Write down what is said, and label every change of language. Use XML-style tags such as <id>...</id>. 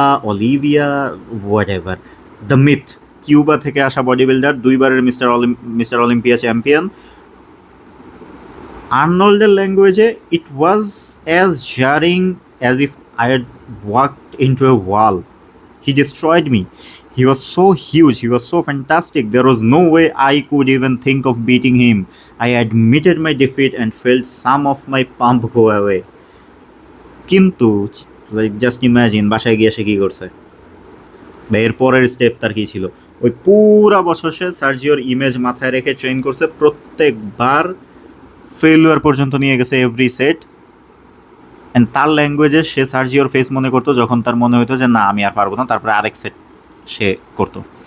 <bn>Olivia what ever, the myth, Cuba থেকে আসা body builder, দুইবারের mister Olympia champion. আর্নল্ডের ল্যাঙ্গুয়েজে</bn> <en>It was as jarring as if I had walked into a wall. He destroyed me. He was so huge, he was so fantastic. There was no way I could even think of beating him. I admitted my defeat and felt some of my pump go away.</en> <bn>কিন্তু like just imagine বাসায় গিয়ে সে কী করছে, বা এর পরের step তার কী ছিল। ওই পুরা বছর সে সার্জিওর ইমেজ মাথায় রেখে ট্রেন করছে, প্রত্যেকবার ফেলিওর পর্যন্ত নিয়ে গেছে এভরি সেট। অ্যান্ড তার ল্যাঙ্গুয়েজে সে সার্জিওর ফেস মনে করতো যখন তার মনে হতো যে না আমি আর পারবো না, তারপরে আরেক সেট সে করতো।</bn>